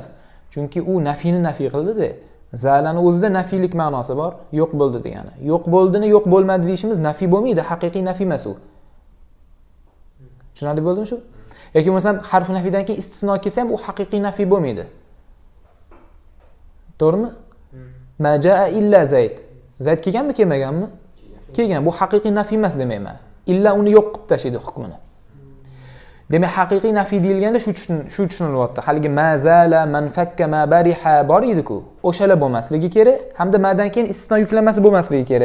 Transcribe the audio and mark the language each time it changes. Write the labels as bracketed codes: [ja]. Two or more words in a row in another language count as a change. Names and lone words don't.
[uz] Chunki u nafiyni nafiy qildi-da. Zalani o'zida nafiylik ma'nosi bor, yo'q bo'ldi degani. Yo'q bo'ldini yo'q bo'lmadi deyishimiz nafiy bo'lmaydi, haqiqiy nafiy emas u. Tushunarli bo'ldimi shu? Yoki masalan harf nafiydan keyin istisno kelsa ham u haqiqiy nafiy bo'lmaydi. To'g'rimi? [ar] ما جاء إلا زيد. [uz] Zayd kelganmi, kelmaganmi? Kelgan. Bu haqiqiy nafiy emas demayman. Illa uni yo'q qilib tashlaydi hukmini. Demak, haqiqiy nafiy deyilganda shu tushunilyapti. Haligi mazala, manfakka, [ar] ما برح [uz] bor edi-ku. O'shalar bo'lmasligi kerak, hamda madan keyin istisno yuklamasi bo'lmasligi kerak.